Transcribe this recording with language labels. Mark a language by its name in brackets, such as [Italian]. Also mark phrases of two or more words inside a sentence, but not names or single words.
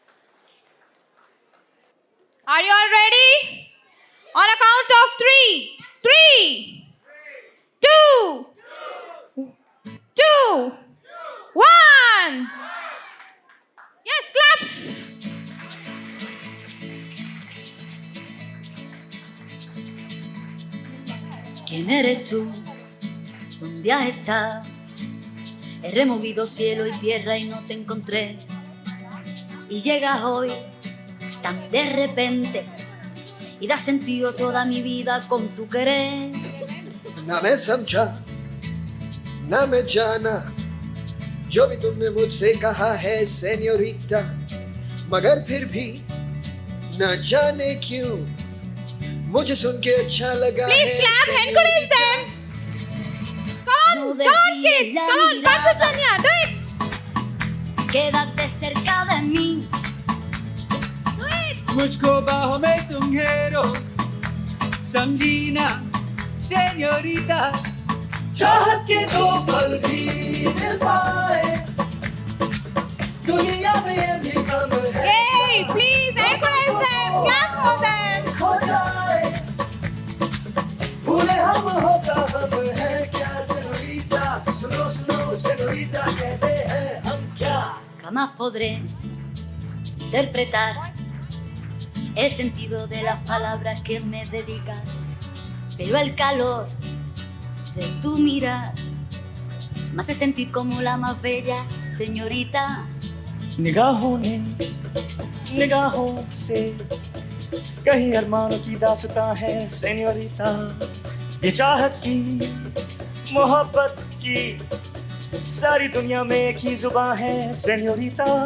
[English] Are you all ready? On a count of 3. 3, 2, 2, 1. Yes, claps. [Spanish] ¿Quién eres tú? ¿Dónde has estado? He removido cielo y tierra y no te encontré. Y llegas hoy tan de repente y da sentido a toda mi vida con tu querer. [Hindi] ना मैं समझा ना मैं जाना जो भी तुमने मुझसे कहा है सेन्योरिटा, मगर फिर भी न जाने क्यों मुझे सुन के अच्छा लगा है। [English] Please clap, encourage them. Come on, come on kids, come on, pass it Sonia, do it. [Spanish] Quédate cerca de mí. [Hindi] मुझको बाहों में तुम घेरो, समझी ना सेन्योरिटा। चाहत के दो पल भी मिल पाए दुनिया में ये भी कम है। [English] Yay, please encourage them, clap for them. [Hindi] खो जाए भूले हम होता हम है क्या सेन्योरिटा, सुनो सुनो सेन्योरिटा कहते हैं हम क्या। [Spanish] Jamás podré interpretar el sentido de las palabras que me dedicas, pero el calor de tu mirar me hace sentir como la más bella señorita. [Hindi] निगाहों ने निगाहों से कहीं अरमानों की दास्तां है सेन्योरिटा। ये चाहत की मोहब्बत की सारी दुनिया में एक ही जुबान है सेन्योरिटा।